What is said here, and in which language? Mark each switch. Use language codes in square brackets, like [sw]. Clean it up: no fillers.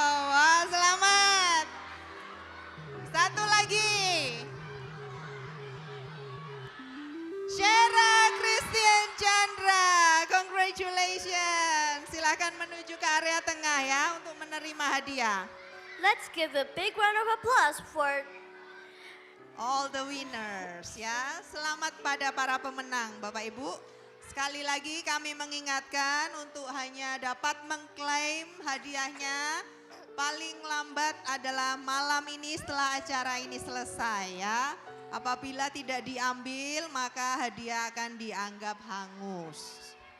[id] Wah, selamat. 1 lagi. [en] Shera Christian Chandra, congratulations. [id] Silakan menuju ke area tengah ya untuk menerima hadiah. [en] Let's give a big round of applause for all the winners ya. [id] Selamat pada para pemenang Bapak Ibu. Sekali lagi kami mengingatkan untuk hanya dapat mengklaim hadiahnya paling lambat adalah malam ini setelah acara ini selesai ya. Apabila tidak diambil maka hadiah akan dianggap hangus.